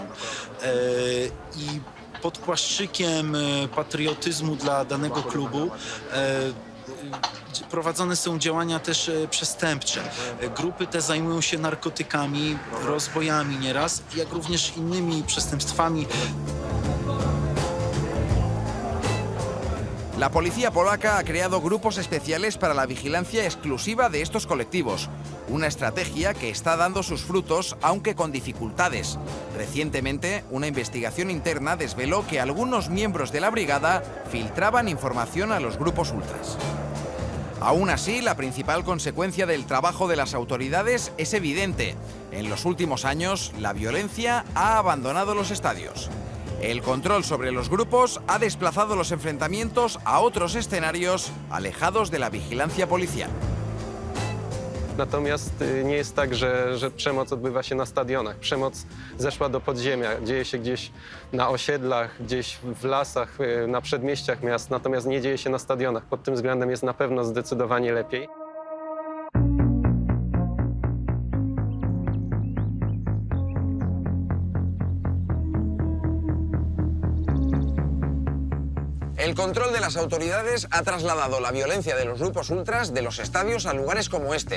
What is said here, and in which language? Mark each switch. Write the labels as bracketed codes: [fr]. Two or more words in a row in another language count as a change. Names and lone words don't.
[pl] I pod płaszczykiem patriotyzmu dla danego klubu prowadzone są działania też przestępcze. Grupy te zajmują się narkotykami, rozbojami nieraz, jak również innymi przestępstwami. [es] La policía polaca ha creado grupos especiales para la vigilancia exclusiva de estos colectivos, una estrategia que está dando sus frutos, aunque con dificultades. Recientemente, una investigación interna desveló que algunos miembros de la brigada filtraban información a los grupos ultras. Aún así, la principal consecuencia del trabajo de las autoridades es evidente. En los últimos años, la violencia ha abandonado los estadios. El control sobre los grupos ha desplazado los enfrentamientos a otros escenarios alejados de la vigilancia policial. [pl] Natomiast nie jest tak, że przemoc odbywa się na stadionach. Przemoc zeszła do podziemia, dzieje się gdzieś na osiedlach, gdzieś w lasach, na przedmieściach miast, natomiast nie dzieje się na stadionach. Pod tym względem jest na pewno zdecydowanie lepiej. [es] El control de las autoridades ha trasladado la violencia de los grupos ultras de los estadios a lugares como este.